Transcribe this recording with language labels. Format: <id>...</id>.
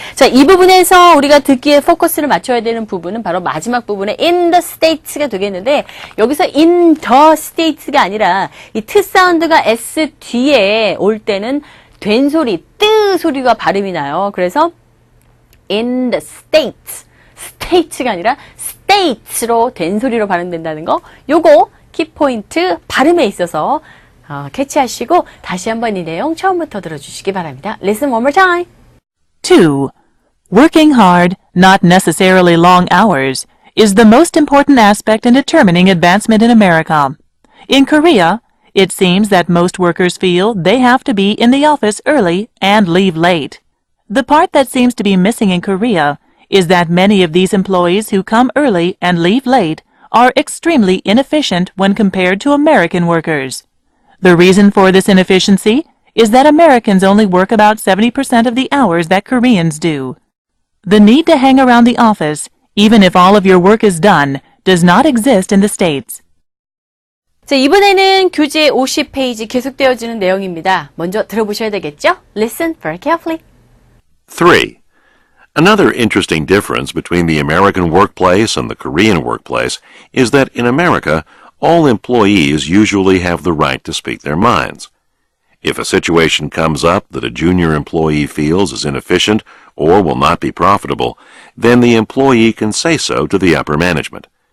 <ko>자, 이 부분에서 우리가 듣기에 포커스를 맞춰야 되는 부분은 바로 마지막 부분에 in the states가 되겠는데 여기서 in the states가 아니라 이 트 사운드가 s 뒤에 올 때는 된 소리, 뜨 소리가 발음이 나요. 그래서 in the states, state가 아니라 states로 된 소리로 발음된다는 거, 요거 키포인트 발음에 있어서 캐치하시고 다시 한번 이 내용 처음부터 들어주시기 바랍니다.</ko> <en>Listen one more time. 2. Working hard, not necessarily long hours, is the most important aspect in determining advancement in America. In Korea, it seems that most workers feel they have to be in the office early and leave late. The part that seems to be missing in Korea is that many of these employees who come early and leave late are extremely inefficient when compared to American workers. The reason for this inefficiency is that Americans only work about 70% of the hours that Koreans do. The need to hang around the office, even if all of your work is done, does not exist in the States.</en> <ko>자, 이번에는 교재 50페이지 계속되어지는 내용입니다. 먼저 들어보셔야 되겠죠?</ko> <en>Listen very carefully. 3. Another interesting difference between the American workplace and the Korean workplace is that in America, all employees usually have the right to speak their minds. If a situation comes up that a junior employee feels is inefficient or will not be profitable, then the employee can say so to the upper management.</en>